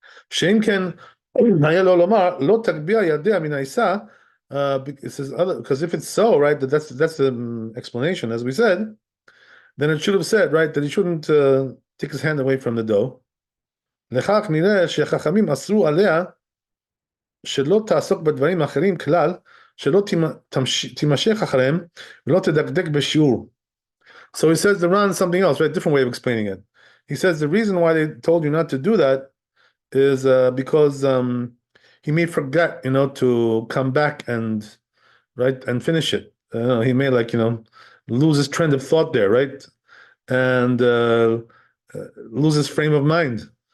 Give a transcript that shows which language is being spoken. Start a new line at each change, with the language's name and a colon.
Hebrew: Shein ken היה לו לומר, לא תגביה ידיה מן העיסה,
English: it says because if it's so, right, that's the explanation, as we said, then it should have said, right, that he shouldn't take his hand away from the dough.
Hebrew: לכך נראה שהחכמים אסרו עליה שלא תעסוק בדברים אחרים כלל, שלא תימשך אחריהם ולא תדקדק בשיעור.
English: So he says the Ran something else, right, different way of explaining it. He says the reason why they told you not to do that is because he may forget, to come back and finish it. He may lose his trend of thought there, right, and lose his frame of mind.